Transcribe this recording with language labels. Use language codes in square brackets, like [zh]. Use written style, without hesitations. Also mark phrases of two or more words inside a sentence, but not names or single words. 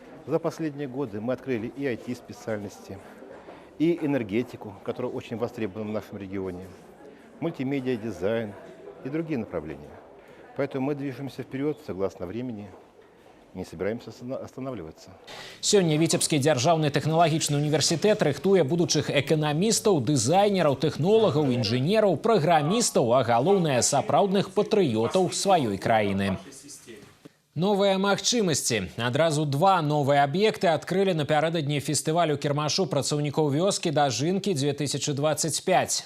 [ru] За последние годы мы открыли и IT-специальности, и энергетику, которая очень востребована в нашем регионе, мультимедиа, дизайн и другие направления. Поэтому мы движемся вперед согласно времени. Не собираемся останавливаться. [be] Сёння Віцебскі дзяржаўны тэхналагічны універсітэт рыхтуе будучых эканамістаў, дызайнераў, тэхнолагаў, інжынераў, праграмістаў, а галоўнае сапраўдных патрыётаў сваёй краіны. Новыя магчымасці. Адразу два новыя аб'екты адкрылі напярэдадні фестывалю кірмашу працаўнікоў вёскі «Дажынкі-2025».